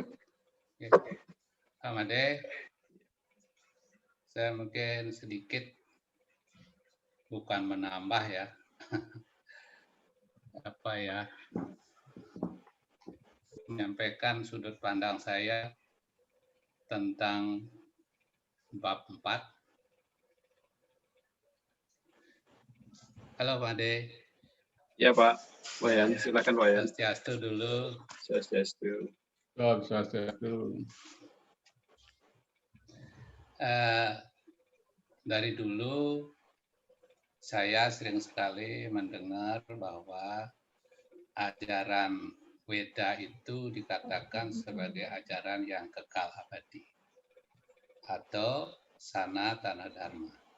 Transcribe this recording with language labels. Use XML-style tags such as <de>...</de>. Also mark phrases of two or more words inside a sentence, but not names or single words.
<id>Pak Made, saya mungkin sedikit bukan menambah ya, menyampaikan sudut pandang saya tentang bab 4. Halo Pak Ade. Ya Pak Wayan, silakan Wayan. Swastiastu dulu. Swastiastu. Swastiastu. Dari dulu saya sering sekali mendengar bahwa ajaran Weda itu dikatakan sebagai ajaran yang kekal abadi atau Sanatana Dharma.</id>